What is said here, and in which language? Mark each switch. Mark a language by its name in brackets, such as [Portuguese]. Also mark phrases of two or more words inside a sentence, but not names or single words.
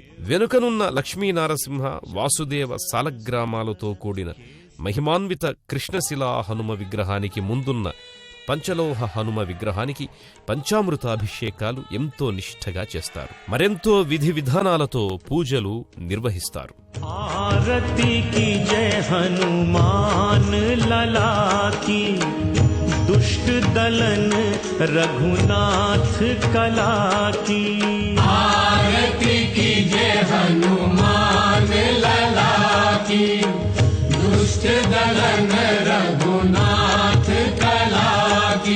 [Telugu] వెనుకనున్న లక్ష్మీనారసింహ, వాసుదేవ సాలగ్రామాలతో కూడిన మహిమాన్విత కృష్ణశిలా హనుమ విగ్రహానికి ముందున్న పంచలోహ హనుమ విగ్రహానికి పంచామృతాభిషేకాలు ఎంతో నిష్ఠగా చేస్తారు. మరెంతో విధి విధానాలతో పూజలు నిర్వహిస్తారు. [Hindi] आरती की जय हनुमान लला की, दुष्ट दलन रघुनाथ कला की। आरती की जय हनुमान लला की, दुष्ट दलन रघुनाथ कला की।